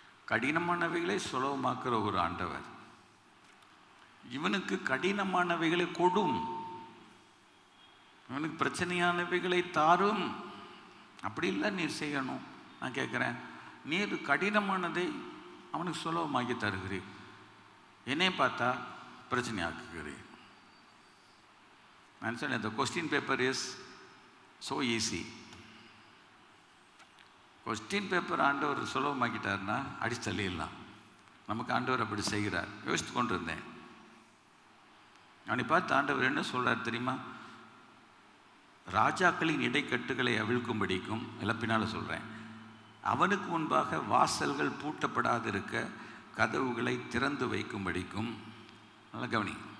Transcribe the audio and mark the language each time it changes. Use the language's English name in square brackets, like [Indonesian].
[Tamil] கடினமானவைகளை சுலபமாக்குற ஒரு ஆண்டவர். இவனுக்கு கடினமானவைகளை கொடும், இவனுக்கு பிரச்சனையானவைகளை தாரும். அப்படி இல்லை நீர் செய்யணும். நான் கேட்குறேன், நீர் கடினமானதை அவனுக்கு சுலபமாக்கி தருகிறீர், என்னை பார்த்தா பிரச்சனையாக்குகிறீர். நான் சொன்னேன், [English] the question paper is so easy. [Tamil] Question paper ஆண்டவர் சுலபமாக்கிட்டார்னா அடிச்சு தள்ளிடலாம். நமக்கு ஆண்டவர் அப்படி செய்கிறார். யோசித்து கொண்டு இருந்தேன். அவனை பார்த்து ஆண்டவர் என்ன சொல்கிறார் தெரியுமா? ராஜாக்களின் இடைக்கட்டுகளை அவிழ்க்கும்படிக்கும், இழப்பினால் சொல்கிறேன், அவனுக்கு முன்பாக வாசல்கள் பூட்டப்படாதிருக்க கதவுகளை திறந்து வைக்கும்படிக்கும். நல்லா கவனி.